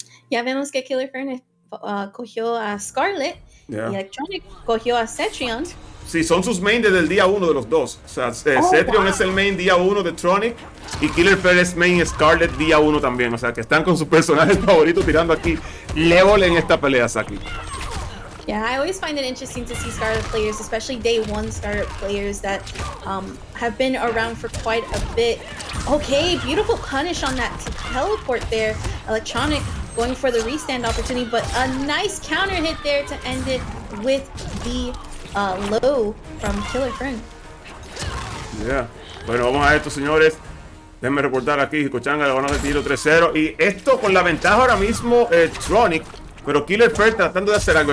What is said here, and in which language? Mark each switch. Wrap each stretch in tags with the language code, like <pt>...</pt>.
<es>Ya vemos que Killer Fern cogió a Scarlet y Electronic cogió a Cetrion. Sí, son sus main desde el día 1 de los dos. O sea, Cetrion es el main día 1 de Tronic y Killer Fern es main Scarlet día 1 también. O sea, que están con sus personajes favoritos tirando aquí level en esta pelea, Saki.</es> <en>Yeah, I always find it interesting to see Scarlet players, especially day 1 Scarlet players that have been around for quite a bit. Okay, beautiful punish on that teleport there. Electronic going for the restand opportunity, but a nice counter hit there to end it with the low from Killer Fern. Yeah.</en> <es>Bueno, vamos a esto, señores. Déjenme reportar aquí, Hikochan le ganó el tiro 3-0. Y esto con la ventaja ahora mismo, Tronic. Pero Killer Fern tratando de hacer algo.</es>